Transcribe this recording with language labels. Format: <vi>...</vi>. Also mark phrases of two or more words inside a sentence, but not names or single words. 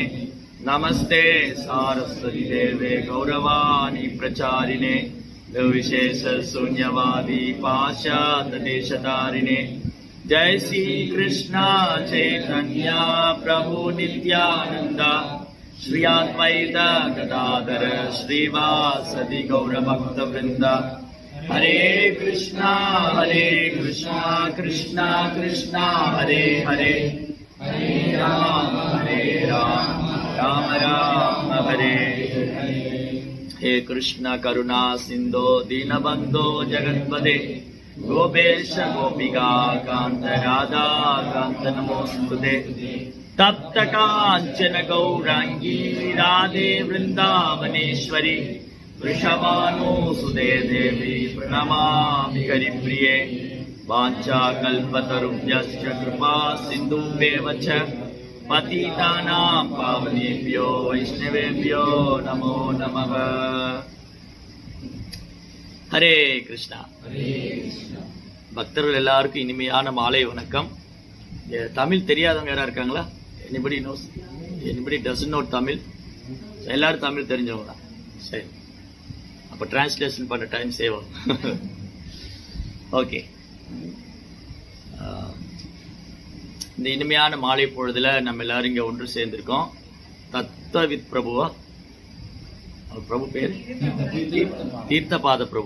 <sa>नमस्ते सारस्वती देवे गौरवाणी प्रचारिणे विशेष शून्यवादी पाश्चात्य देशधारिणे। जय श्री कृष्ण चैतन्य प्रभु नित्यानंद श्री अद्वैत गदाधर श्रीवासदि गौरभक्त वृंद। हरे कृष्णा कृष्णा कृष्णा हरे हरे, हरे राम राम राम हरे हरे। हे कृष्ण करुणा सिंधो दीनबंधो जगत्पते गोपेश गोपिका कांत राधा कांत नमोस्तुते। तप्त कांचन गौरांगी राधे वृंदावनेश्वरी वृषभानुसुते देवी प्रणमामि हरिप्रिये। वाञ्छा कल्पतरुभ्यश्च कृपा सिन्धुभ्येव च पतितानां पावनेभ्यो वैष्णवेभ्यो नमो नमः। हरे कृष्णा।</sa> <ta>பக்தர்கள் எல்லாருக்கும் இனிமையான மாலை வணக்கம். தமிழ் தெரியாதவங்க யாரா இருக்காங்களா?</ta> <en>anybody knows, anybody doesn't know Tamil?</en> <ta>எல்லாரும் தமிழ் தெரிஞ்சவங்க தான். சரி, அப்ப டிரான்ஸ்லேஷன் பண்ண</ta> <en>time save</en> <ta>ஆகும். ஓகே, இந்த இனிமையான மாலை பொழுதுல நம்ம எல்லாரும் இங்க ஒன்று சேர்ந்திருக்கோம். தத்துவவித் பிரபுவா, அவர் பிரபு பேர் தீர்த்தபாத பிரபு.</ta>